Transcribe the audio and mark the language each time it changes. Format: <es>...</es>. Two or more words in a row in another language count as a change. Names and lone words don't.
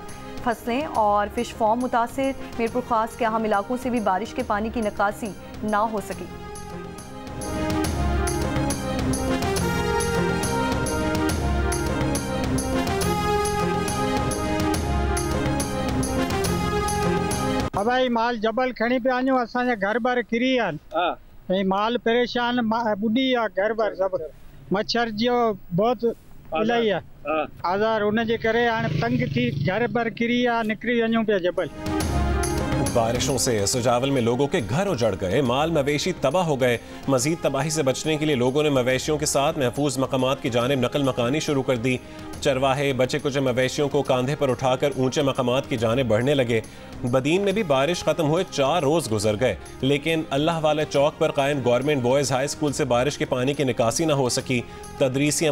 <ur>فصلیں اور</ur> <en>fish farm</en> <ur>متاثر۔ میرپور خاص کے اہم علاقوں سے بھی بارش کے پانی کی نکاسی نہ ہو سکی.</ur> <sd>भाई माल जबल खणी पे आयो असांजा घर बार किरी आहिनि। माल परेशान बुढ़ी आ घर बार सब मच्छर जो बहुत इलाही आहे आज़ार उन जे करे हाणे तंग थी घर बार किरी आ निकरी वञूं पिया जबल।</sd> <ur>بارشوں سے سجاول میں لوگوں کے گھر اجڑ گئے، مال مویشی تباہ ہو گئے. مزید تباہی سے بچنے کے لیے لوگوں نے مویشیوں کے ساتھ محفوظ مقامات کی جانب نقل مکانی شروع کر دی. چرواہے بچے کھچے مویشیوں کو کاندھے پر اٹھا کر اونچے مقامات کی جانب بڑھنے لگے. بدین میں بھی بارش ختم ہوئے 4 روز گزر گئے، لیکن اللہ والے چوک پر قائم گورنمنٹ بوائز ہائی اسکول سے بارش کے پانی کی نکاسی نہ ہو سکی.</ur>